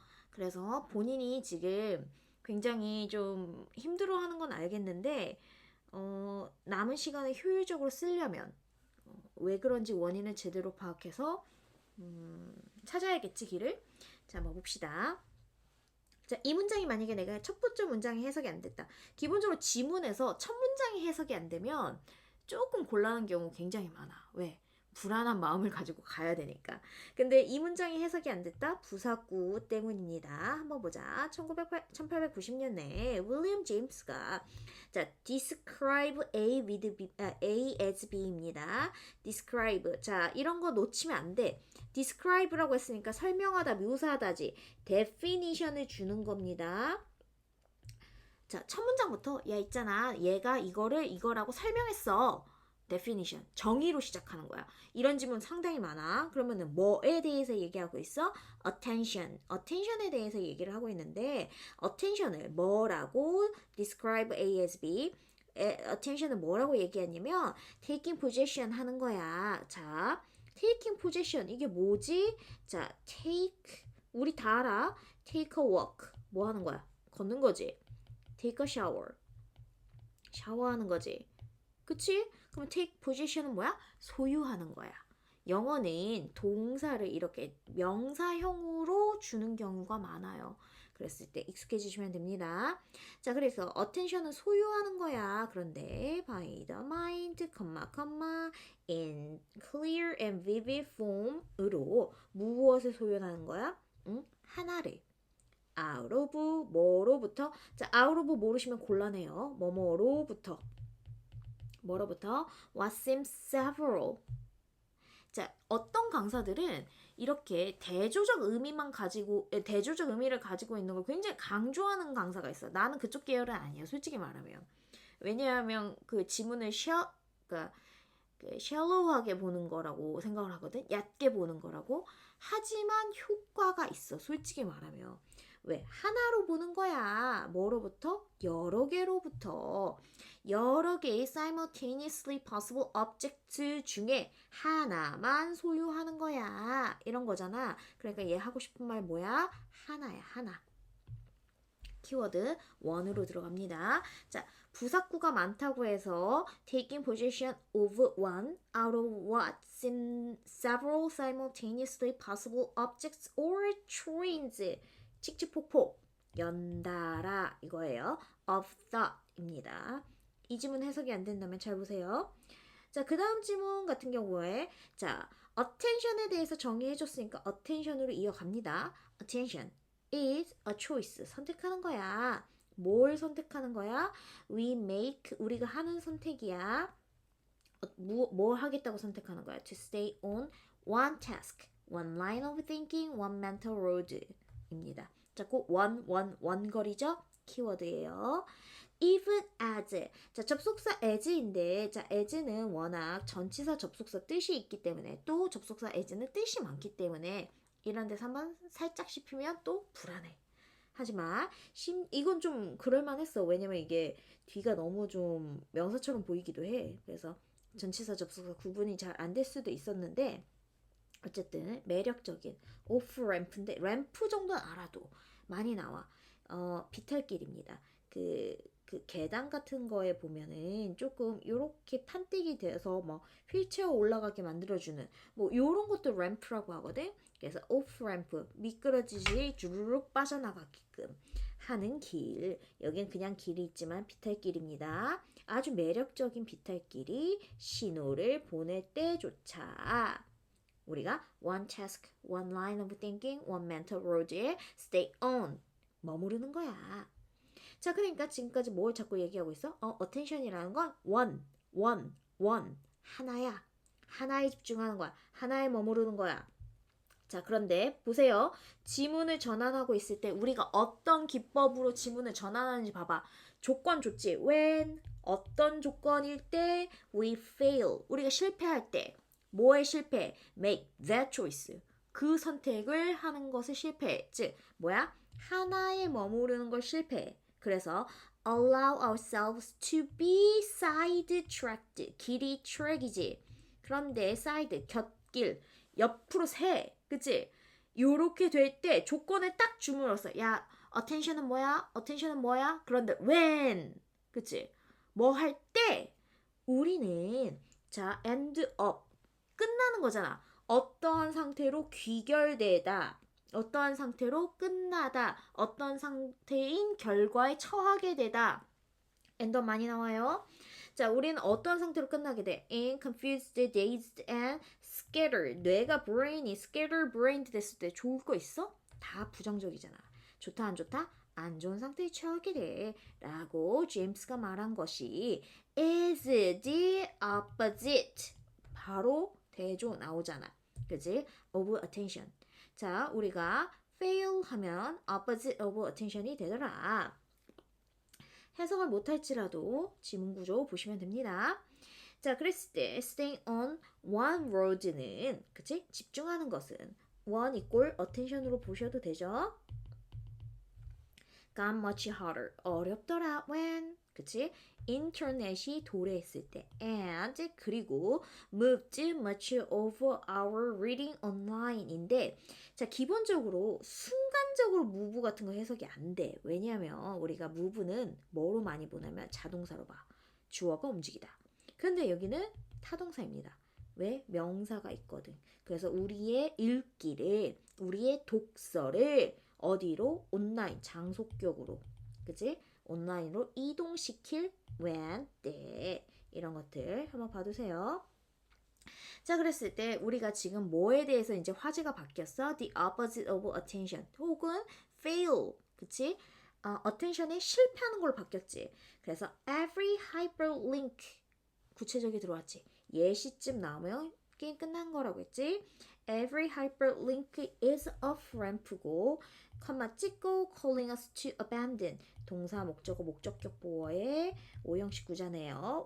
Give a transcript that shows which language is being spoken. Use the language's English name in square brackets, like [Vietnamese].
[Korean] 그래서 본인이 지금 굉장히 좀 힘들어하는 건 알겠는데, 남은 시간을 효율적으로 쓰려면, 왜 그런지 원인을 제대로 파악해서, 찾아야겠지, 길을. 자, 한번 봅시다. 자, 이 문장이 만약에 내가 첫 번째 문장이 해석이 안 됐다. 기본적으로 지문에서 첫 문장이 해석이 안 되면 조금 곤란한 경우 굉장히 많아. 왜? 불안한 마음을 가지고 가야 되니까. 근데 이 문장이 해석이 안 됐다? 부사구 때문입니다. 한번 보자. 1890년에 윌리엄 제임스가 자, [English] describe A with B, A as B [Korean] 입니다. describe. 자, 이런 거 놓치면 안 돼. describe라고 했으니까 설명하다, 묘사하다지. definition을 주는 겁니다. 자, 첫 문장부터 야 있잖아. 얘가 이거를 이거라고 설명했어. definition. 정의로 시작하는 거야. 이런 지문 상당히 많아. 그러면은 뭐에 대해서 얘기하고 있어? attention. attention에 대해서 얘기를 하고 있는데 attention을 뭐라고 [English] describe A as B [Korean] attention을 뭐라고 얘기하냐면 taking possession 하는 거야. 자, [English] taking possession [Korean] 이게 뭐지? 자, take 우리 다 알아. [English] take a walk [Korean] 뭐 하는 거야? 걷는 거지. [English] take a shower [Korean] 샤워하는 거지. 그치? 그럼 [English] take possession [Korean] 은 뭐야? 소유하는 거야. 영어는 동사를 이렇게 명사형으로 주는 경우가 많아요. 그랬을 때 익숙해지시면 됩니다. 자, 그래서 attention은 소유하는 거야. [English] 그런데 by the mind, in clear and vivid form으로 [Korean] 무엇을 소유하는 거야? 하나를 out of 뭐로부터 자 out of 모르시면 곤란해요. 뭐뭐로부터 뭐로부터 [English] what seems several [Korean] 자 어떤 강사들은 이렇게 대조적 의미만 가지고 대조적 의미를 가지고 있는 걸 굉장히 강조하는 강사가 있어. 나는 그쪽 계열은 아니야. 솔직히 말하면 왜냐하면 그 지문을 그러니까 샬로우하게 보는 거라고 생각을 하거든. 얕게 보는 거라고. 하지만 효과가 있어. 솔직히 말하면. 왜? 하나로 보는 거야. 뭐로부터? 여러 개로부터. 여러 개의 [English] simultaneously possible object [Korean] 중에 하나만 소유하는 거야. 이런 거잖아. 그러니까 얘 하고 싶은 말 뭐야? 하나야, 하나. 키워드 원으로 들어갑니다. 자, 부사구가 많다고 해서 [English] taking possession of one out of what seem several simultaneously possible objects or trains [Korean] 칙칙폭폭 연달아 이거예요. [English] of thought [Korean] 입니다. 이 지문 해석이 안 된다면 잘 보세요. 자, 그 다음 지문 같은 경우에 자, attention에 대해서 정의해줬으니까 attention으로 이어갑니다. [English] attention is a choice. [Korean] 선택하는 거야. 뭘 선택하는 거야? [English] We make, [Korean] 우리가 하는 선택이야. 뭐 하겠다고 선택하는 거야? [English] To stay on one task, one line of thinking, one mental road [Korean] 입니다. 자, 꼭 원거리죠? 키워드예요. [English] even as. [Korean] 자, 접속사 as인데, 자, as는 워낙 전치사 접속사 뜻이 있기 때문에, 또 접속사 as는 뜻이 많기 때문에, 이런 데서 한번 살짝 씹히면 또 불안해. 하지만 이건 좀 그럴만했어. 왜냐면 이게 뒤가 너무 좀 명사처럼 보이기도 해. 그래서 전치사 접속사 구분이 잘 안 될 수도 있었는데 어쨌든 매력적인 오프 램프인데 램프 정도는 알아도 많이 나와. 비탈길입니다. 그 계단 같은 거에 보면은 조금 요렇게 판때기 돼서 막 휠체어 올라가게 만들어주는 뭐 요런 것도 램프라고 하거든. 그래서 오프 램프 미끄러지지 주르륵 빠져나가게끔 하는 길. 여긴 그냥 길이 있지만 비탈길입니다. 아주 매력적인 비탈길이 신호를 보낼 때조차 우리가 [English] one task, one line of thinking, one mental road [Korean] 에 stay on 머무르는 거야. 자, 그러니까 지금까지 뭘 자꾸 얘기하고 있어? attention이라는 건 one, 하나야. 하나에 집중하는 거야. 하나에 머무르는 거야. 자, 그런데 보세요. 지문을 전환하고 있을 때 우리가 어떤 기법으로 지문을 전환하는지 봐봐. 조건 좋지. when, 어떤 조건일 때 [English] we fail, [Korean] 우리가 실패할 때 뭐에 실패? [English] make that choice, [Korean] 그 선택을 하는 것을 실패. 즉 뭐야? 하나에 머무르는 걸 실패. 그래서 [English] allow ourselves to be sidetracked, [Korean] 길이 트랙이지. 그런데 side, 곁길, 옆으로 새, 그치? 요렇게 될 때 조건을 딱 주물었어. 야, attention은 뭐야? attention은 뭐야? 그런데 when, 그치? 뭐 할 때 우리는 자, end up, 끝나는 거잖아. 어떠한 상태로 귀결되다, 어떠한 상태로 끝나다, 어떤 상태인 결과에 처하게 되다. end up 많이 나와요. 자, 우리는 어떤 상태로 끝나게 돼? [English] in, confused, dazed, and scattered. [Korean] 뇌가 brain이 [English] scatter brained [Korean] 됐을 때 좋을 거 있어? 다 부정적이잖아. 좋다 안 좋다? 안 좋은 상태에 처하게 돼. 라고 제임스가 말한 것이 [English] is the opposite. [Korean] 바로 대조 나오잖아. 그치? [English] of attention. [Korean] 자, 우리가 fail 하면 [English] opposite of attention [Korean] 이 되더라. 해석을 못할지라도 지문 구조 보시면 됩니다. 자, 그랬을 때 [English] staying on one road [Korean] 는 그치? 집중하는 것은 [English] one equal attention [Korean] 으로 보셔도 되죠. [English] got much harder, [Korean] 어렵더라 [English] when, 그치? [Korean] 인터넷이 도래했을 때 and 그리고 [English] moved much of our reading online [Korean] 인데 자, 기본적으로 순간적으로 move 같은 거 해석이 안 돼. 왜냐하면 우리가 move는 뭐로 많이 보냐면 자동사로 봐. 주어가 움직이다. 근데 여기는 타동사입니다. 왜? 명사가 있거든. 그래서 우리의 읽기를, 우리의 독서를 어디로? 온라인, 장속격으로. 그치? 온라인으로 이동시킬 when, 때. 이런 것들 한번 봐두세요. 자, 그랬을 때 우리가 지금 뭐에 대해서 이제 화제가 바뀌었어? [English] The opposite of attention [Korean] 혹은 [English] fail, 그치? [Korean] attention에 실패하는 걸로 바뀌었지. 그래서 [English] every hyperlink, [Korean] 구체적이 들어왔지. 예시쯤 나오면 게임 끝난 거라고 했지. [English] Every hyperlink is a ramp [Korean] 고 컴마 찍고 [English] calling us to abandon, [Korean] 동사 목적어 목적격 보어의 오형식 구자네요.